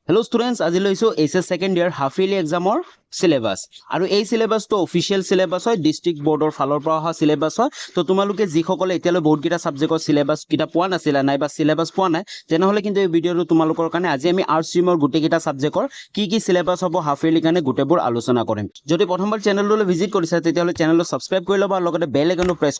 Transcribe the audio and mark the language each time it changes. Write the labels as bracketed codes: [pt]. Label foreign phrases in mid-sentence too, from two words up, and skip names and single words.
[en] Hello students, [as] আজি লৈছো [en] HS second year half yearly [as] examৰ syllabus আৰু এই syllabus তো [en] official syllabus [as] হয় [en] district board [as] or ফালৰ পৰা অহা syllabus হয় তো তোমালোকে যিসকলে এতিয়ালৈ বহুত কিটা সাবজেক্টৰ syllabus কিটা পোৱা নাছিল নাই বা syllabus পোৱা নাই তেনেহলে কিন্তু এই ভিডিওটো তোমালোকৰ কাৰণে আজি আমি [en] arts streamৰ [as] গোটেই কিটা সাবজেক্টৰ কি syllabus হ'ব [en] half yearly [as] কাৰণে গোটেইবোৰ আলোচনা কৰিম যদি প্ৰথমবাৰ চেনেললৈ ভিজিট কৰিছা তেতিয়াহলে চেনেলটো সাবস্ক্ৰাইব কৰি ল'বা আৰু লগতে [en] bell iconটো press